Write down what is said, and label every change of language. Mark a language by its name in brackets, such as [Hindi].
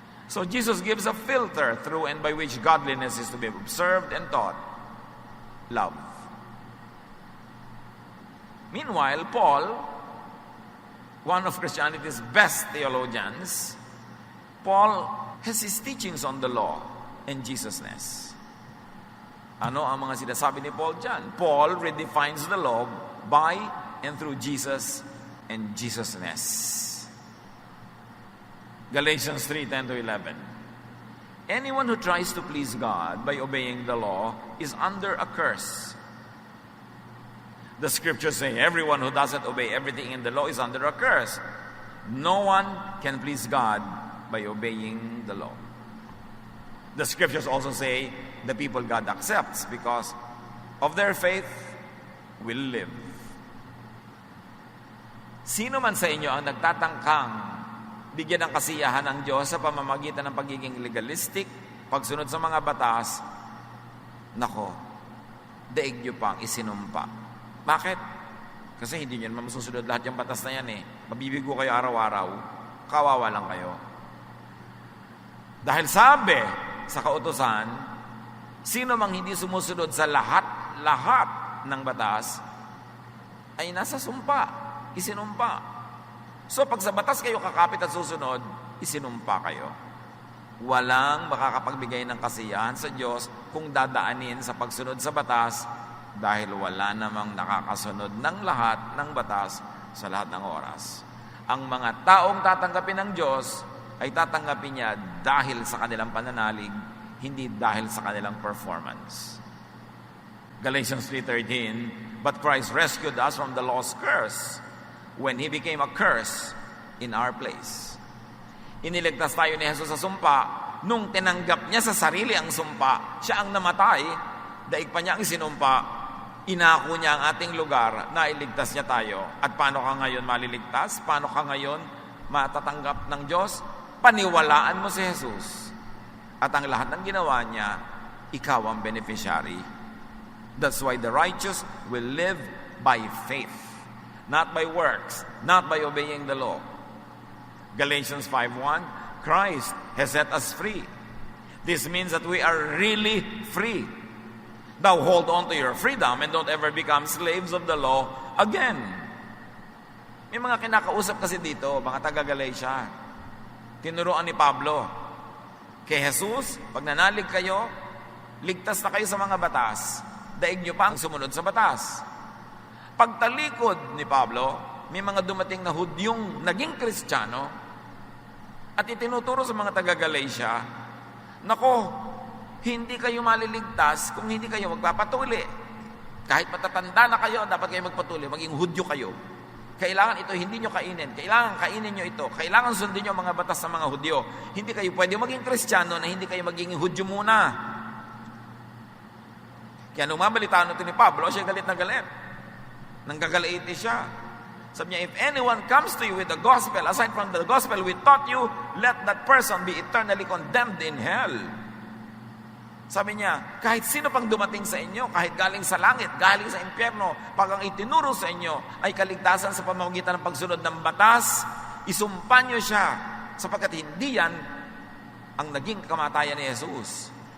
[English] So Jesus gives a filter through and by which godliness is to be observed and taught. Love. Meanwhile, Paul, one of Christianity's best theologians, Paul has his teachings on the law and Jesusness. [Filipino] Ano ang mga sinasabi ni Paul dyan? [English] Paul redefines the law by and through Jesus and Jesusness. Galatians 3:10-11. Anyone who tries to please God by obeying the law is under a curse. The scriptures say everyone who doesn't obey everything in the law is under a curse. No one can please God by obeying the law. The scriptures also say the people God accepts because of their faith will live. [Filipino] Sino man sa inyo ang nagtatangkang bigyan ng kasiyahan ng Diyos sa pamamagitan ng pagiging legalistic, pagsunod sa mga batas, nako, daig nyo pang isinumpa. Bakit? Kasi hindi nyo naman masusunod lahat yung batas na yan eh. Mabibigo kayo araw-araw, kawawa lang kayo. Dahil sabi sa kautusan, sino mang hindi sumusunod sa lahat ng batas, ay nasa sumpa, isinumpa. So pag sa batas kayo kakapit at susunod, isinumpa kayo. Walang makakapagbigay ng kasiyahan sa Diyos kung dadaanin sa pagsunod sa batas dahil wala namang nakakasunod ng lahat ng batas sa lahat ng oras. Ang mga taong tatanggapin ng Diyos ay tatanggapin niya dahil sa kanilang pananalig, hindi dahil sa kanilang performance. [English] Galatians 3:13, but Christ rescued us from the law's curse when He became a curse in our place. [Filipino] Iniligtas tayo ni Jesus sa sumpa, nung tinanggap niya sa sarili ang sumpa, siya ang namatay, daig pa niya ang isinumpa, inako niya ang ating lugar, na iligtas niya tayo. At paano ka ngayon maliligtas? Paano ka ngayon matatanggap ng Diyos? Paniwalaan mo si Jesus. At ang lahat ng ginawa niya, ikaw ang beneficiary. [English] That's why the righteous will live by faith. Not by works, not by obeying the law. Galatians 5:1, Christ has set us free. This means that we are really free. Now hold on to your freedom and don't ever become slaves of the law again. [Filipino] May mga kinakausap kasi dito, mga taga-Galatia. Tinuruan ni Pablo, kay Jesus, pag nanalig kayo, ligtas na kayo sa mga batas. Daig nyo pa ang sumunod sa batas. Pagtalikod ni Pablo, may mga dumating na Hudyong naging Kristiyano at itinuturo sa mga taga-Galatia, nako, hindi kayo maliligtas kung hindi kayo magpapatuli. Kahit matatanda na kayo, dapat kayo magpatuli, maging Hudyo kayo. Kailangan ito, hindi nyo kainin. Kailangan kainin nyo ito. Kailangan sundin nyo mga batas ng mga Hudyo. Hindi kayo pwede maging Kristiyano na hindi kayo maging Hudyo muna. Kaya nung mabalitaan ito ni Pablo, siya galit na galit. Nanggagalaiti siya. Sabi niya, [English] if anyone comes to you with the gospel, aside from the gospel we taught you, let that person be eternally condemned in hell. [Filipino] Sabi niya, kahit sino pang dumating sa inyo, kahit galing sa langit, galing sa impyerno, pag ang itinuro sa inyo ay kaligtasan sa pamamagitan ng pagsunod ng batas, isumpa niyo siya, sapagkat hindi yan ang naging kamatayan ni Jesus.